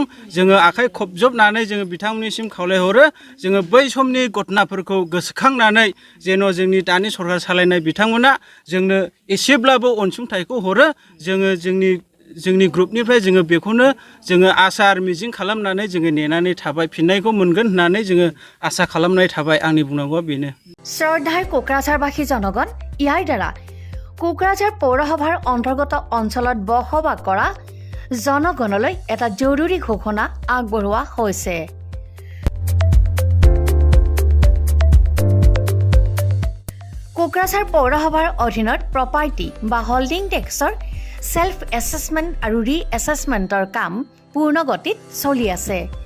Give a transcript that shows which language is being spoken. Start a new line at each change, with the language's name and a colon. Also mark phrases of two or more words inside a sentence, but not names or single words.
Bodo: जोङो आखाइ खबजबनानै जोङो बिथांमोननिसिम खावलायहरो जोङो बै समनि घटनाफोरखौ गोसोखांनानै जेन' जोंनि दानि सरखार सालायनाय बिथांमोना जोंनो एसेब्लाबो अनसुंथाइखौ हरो। जोङो जोंनि ग्रुपनिफ्राय जोङो बेखौनो जोङो आसा आरो मिजिं खालामनानै जोङो नेनानै थाबाय फिननायखौ मोनगोन होननानै जोङो आसा खालामनाय थाबाय। आंनि बुंनांगौआ बेनो।
Assamese: শ্ৰদ্ধাৰ কোকৰাঝাৰবাসী জনগণ, ইয়াৰ দ্বাৰা কোকৰাঝাৰ পৌৰসভাৰ অন্তৰ্গত অঞ্চলত বসবাস কৰা জনগণলৈ এটা জৰুৰী ঘোষণা আগবঢ়োৱা হৈছে। কোকৰাঝাৰ পৌৰসভাৰ অধীনত প্ৰপাৰ্টি বা হল্ডিং টেক্সৰ
English: self assessment
Assamese: আৰু ৰি-এছেছমেণ্টৰ কাম পূৰ্ণ গতিত চলি আছে।